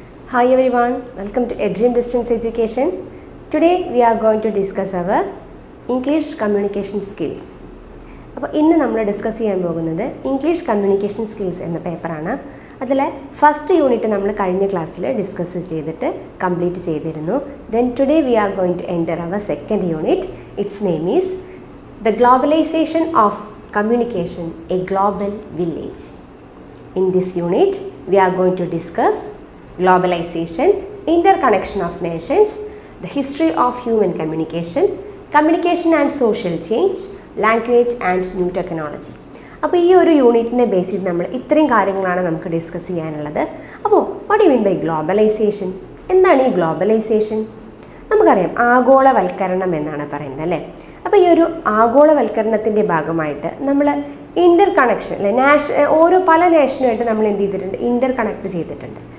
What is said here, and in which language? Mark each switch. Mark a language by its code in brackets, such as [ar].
[en] Hi everyone, welcome to Dream Distance Education. Today we are going to discuss our English communication skills. [ml] അപ്പോൾ ഇന്ന് നമ്മൾ discuss ചെയ്യാൻ പോകുന്നത് English communication skills എന്ന പേപ്പറാണ്. അതിലെ ഫസ്റ്റ് യൂണിറ്റ് നമ്മൾ കഴിഞ്ഞ ക്ലാസ്സിൽ ഡിസ്കസ് ചെയ്തിട്ട് കംപ്ലീറ്റ് ചെയ്തിരുന്നു. [en] Then today we are going to enter our second unit. Its name is The Globalization of Communication, a Global Village. In this unit, we are going to discuss globalization, interconnection of nations, the history of human communication, communication and social change, language and new technology. [ml] അപ്പോൾ ഈ ഒരു യൂണിറ്റിനെ base ചെയ്ത് നമ്മൾ ഇത്രയും കാര്യങ്ങളാണ് നമുക്ക് discuss ചെയ്യാനുള്ളത്. അപ്പോൾ [en] What you mean by globalisation? [ml] എന്താണ് ഈ ഗ്ലോബലൈസേഷൻ? നമുക്കറിയാം ആഗോളവൽക്കരണം എന്നാണ് പറയുന്നത് അല്ലേ. അപ്പോൾ ഈ ഒരു ആഗോളവൽക്കരണത്തിൻ്റെ ഭാഗമായിട്ട് നമ്മൾ ഇൻ്റർ കണക്ഷൻ അല്ലെ ഓരോ പല നാഷനുമായിട്ട് നമ്മൾ എന്ത് ചെയ്തിട്ടുണ്ട്, ഇൻ്റർ കണക്ട് ചെയ്തിട്ടുണ്ട്.